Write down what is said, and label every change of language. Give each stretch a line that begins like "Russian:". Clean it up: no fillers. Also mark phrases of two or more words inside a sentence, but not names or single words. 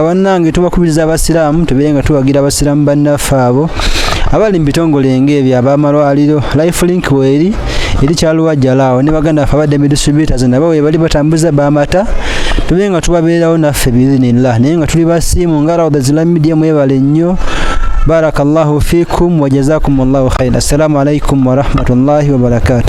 Ganda: Bannange tubakubiriza abasiraamu tubeere nga tuwagira abasiraamu bannaffe abo abali mu bitongole ng'ebyo ab'amalwaliro Lifelink weeri eri Kyaluwajjalaawo ne baganda baffe aba Dembe Distributors nabo we bali batambuza b'amata tube nga tubabeerawo naffe biiznillah naye nga tuli basiimu nga Rawda Islamic Media mwebale nnyo.
Arabic: بارك الله فيكم وجزاكم الله خيرا. السلام عليكم ورحمة الله وبركاته.